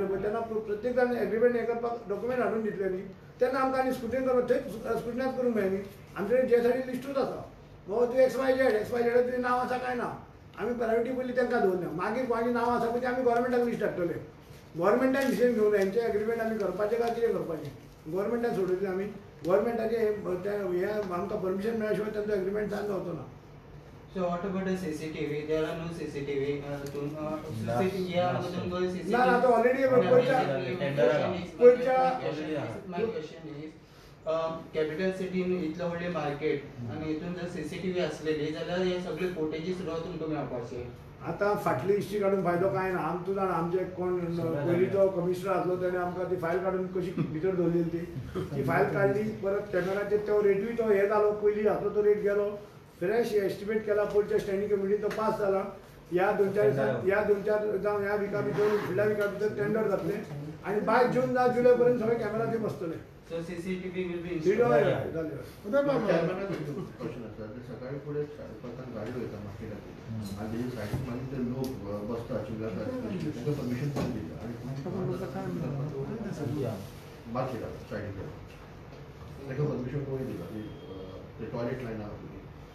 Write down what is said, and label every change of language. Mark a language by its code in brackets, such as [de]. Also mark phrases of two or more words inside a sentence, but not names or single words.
[kok] पळय तेन्ना प्रत्येक जाण एग्रीमेंट हें करपाक डॉक्युमेंट हाडून दितले न्ही तेन्ना आमकां आनी स्क्रुटिनी करपाक थंय स्क्रुटिनायज करूंक मेळय न्ही आमचे कडेन JSID लिस्टूच आसा बाबा तूं XYZ तुजें नांव आसा काय ना आमी प्रायोरिटी पयलीं तांकां दवरल्या मागीर कोणाचें नांव आसा पळय तें आमी गोवोरमेंटाक लिस्ट धाडटले गोवोरमेंटान डिसिजन घेवंक जाय हेंचें एग्रीमेंट आमी करपाचें काय कितें करपाचें गोवोरमेंटान सोडयतले आमी गोवोरमेंटाचें हें आमकां परमिशन मेळ्ळ्या शिवाय तांचो एग्रीमेंट सायन जावचो ना [en] So what about the CCTV? There are no CCTV. [kok] ना आतां ऑलरेडी [en] My question is, [kok] कॅपिटल सिटीन इतलें व्हडलें मार्केट आनी हितून जर CCTV आसलेली जाल्यार हे सगळे फोटेजीस सुद्दां तुमकां मेळपाचे आतां फाटली हिस्ट्री काडून फायदो कांय ना आमचो जाण आमचे कोण पयलींचो कमिशनर आसलो तेणें आमकां ती फायल काडून कशी भितर दवरलेली ती फायल काडली परत कॅमेराचेर तो रेटूय तो हे जालो पयलीं आसलो तो रेट गेलो फ्रेश एस्टिमेट केला पयलींच्या स्टँडींग कमिटीन तो पास जाला ह्या 2-4 जावं ह्या विका भितर फुडल्या विका भितर टेंडर जातले आनी बाय जून ना जुलय पर्यंत सगळे कॅमेरा थंय बसतले [en] सो CCTV will be सीट installed. [kok] सकाळी पुढे 4:00 गाडी वयता मार्केटात आनी तेजे सायडीक मागीर ते लोक बसता चिल्लाता तांकां परमिशन कोण दिता आनी मार्केटाक सायडीक तांकां परमिशन कोणी दिता ते टॉयलेट लायना